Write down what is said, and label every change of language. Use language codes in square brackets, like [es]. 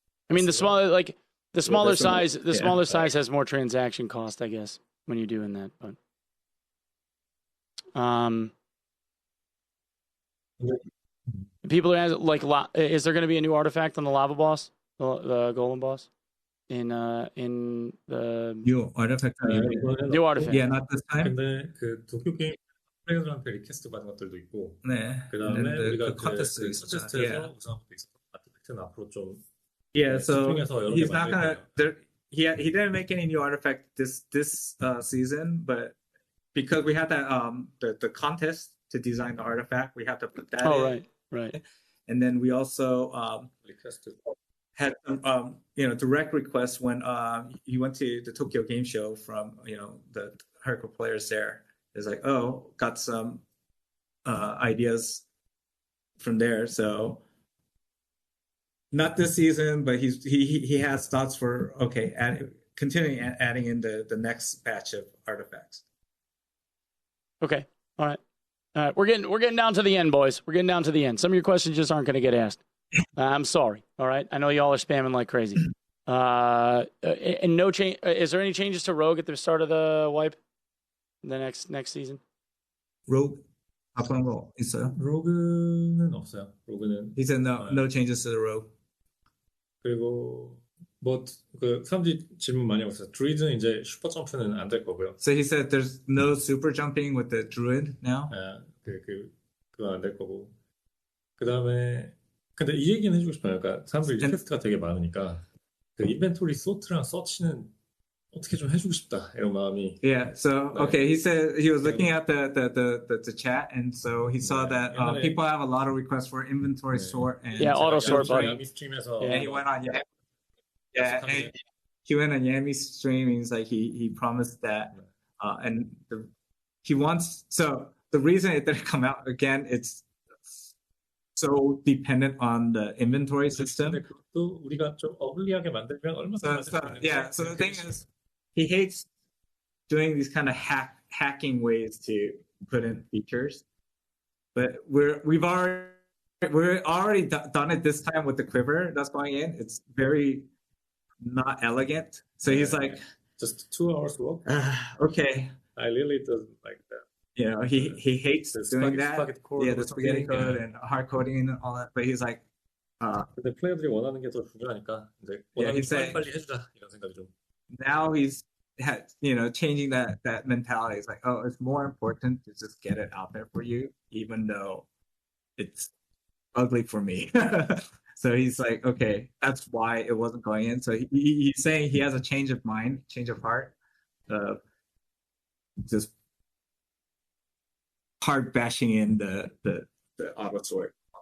[en] I mean, the smaller size has more transaction cost, I guess, when you're doing that. But people are asking, like, is there going to be a new artifact on the lava boss, the golem boss, in the new artifact? New artifact. Yeah, not this time. [ko] 근데 그 도쿄 게임 플레이어들한테 리퀘스트 받은 것들도 있고. 네. 그다음에 우리가 컨테스트에서 우선 아티팩트는 앞으로 좀. [en] Yeah, so he's not gonna. He didn't make any new artifact this season, but because we had that the contest to design the artifact, we have to put that. Oh, right. And then we also had direct requests when he went to the Tokyo Game Show from the hardcore players there. It's like, oh, got some ideas from there. So not this season, but he has thoughts for continuing adding in the next batch of artifacts. Okay. All right. We're getting down to the end, boys. We're getting down to the end. Some of your questions just aren't going to get asked. I'm sorry. All right. I know y'all are spamming like crazy. And no change. Is there any changes to Rogue at the start of the wipe? The next season? [ko] Rogue? 앞으로 뭐 있어요? 로그는 없어요. 로그는 [en] He said no changes to the Rogue. [ko] 그리고 그 사람들이 질문 많이 하고 있어요. druid은 이제 슈퍼 점프는 안 될 거고요. [en] So he said there's no super jumping with the druid now. [ko] 그건 안 될 거고. 그 다음에 근데 이 얘기는 해주고 싶어요. 그러니까 사람들이 퀘스트가 되게 많으니까 그 인벤토리 소트랑 서치는 어떻게 좀 해주고 싶다 이런 마음이. [en] Yeah. So okay, he said he was looking at the chat, and so he saw that people have a lot of requests for inventory sort and auto sort button. And he went on and he went on Yami's stream. He's like he promised that, and he wants. So the reason it didn't come out again, it's so dependent on the inventory system. [ko] 그것도 우리가 좀 어글리하게 만들면 얼마나 [en] So the thing is, he hates doing these kind of hacking ways to put in features, but we've already done it this time with the quiver that's going in. It's very not elegant. So he's like, just 2 hours work. Okay. I really doesn't like that. You know, he hates doing that. The spaghetti code and hard coding and all that. But he's like, [ko] 근데 플레이어들이 원하는 게 더 중요하니까 이제 원하는 게 빨리 해주자 이런 생각이 좀. [en] Now he's changing that mentality. It's like, oh, it's more important to just get it out there for you, even though it's ugly for me. So he's like, okay, that's why it wasn't going in. So he's saying he has a change of mind, change of heart, just hard bashing in the auto sort.